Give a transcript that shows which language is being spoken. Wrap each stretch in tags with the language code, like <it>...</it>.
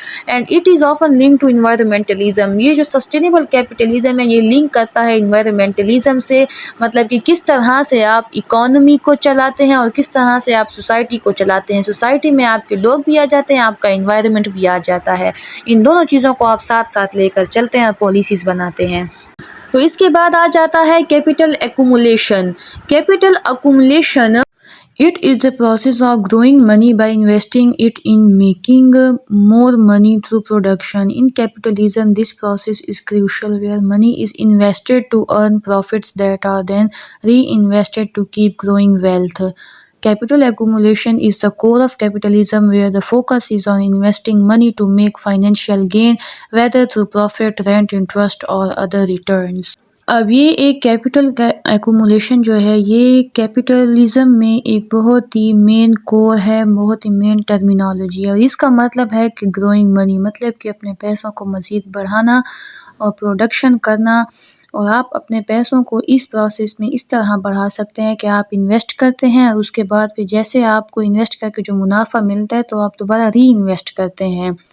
<ur>And it is often link to انوائرمنٹلزم، یہ جو sustainable capitalism ہے یہ لنک کرتا ہے انوائرمنٹلزم سے، مطلب کہ کس طرح سے آپ اکانومی کو چلاتے ہیں اور کس طرح سے آپ سوسائٹی کو چلاتے ہیں۔ سوسائٹی میں آپ کے لوگ بھی آ جاتے ہیں، آپ کا انوائرمنٹ بھی آ جاتا ہے، ان دونوں چیزوں کو آپ ساتھ ساتھ لے کر چلتے ہیں اور پالیسیز بناتے ہیں۔ تو اس کے بعد آ جاتا ہے capital accumulation.</ur> <en>Capital accumulation it is the process of growing money by investing it in making more money through production. In capitalism, this process is crucial where money is invested to earn profits that are then reinvested to keep growing wealth. Capital accumulation is the core of capitalism where the focus is on investing money to make financial gain, whether through profit, rent, interest, or other returns.</en> <ur>اب یہ ایک capital accumulation جو ہے یہ capitalism میں ایک بہت ہی مین کور ہے، بہت ہی مین ٹرمینالوجی ہے، اور اس کا مطلب ہے کہ گروئنگ منی، مطلب کہ اپنے پیسوں کو مزید بڑھانا اور پروڈکشن کرنا، اور آپ اپنے پیسوں کو اس پروسیس میں اس طرح بڑھا سکتے ہیں کہ آپ انویسٹ کرتے ہیں اور اس کے بعد پھر جیسے آپ کو انویسٹ کر کے جو منافع ملتا ہے تو آپ دوبارہ ری انویسٹ کرتے ہیں</ur>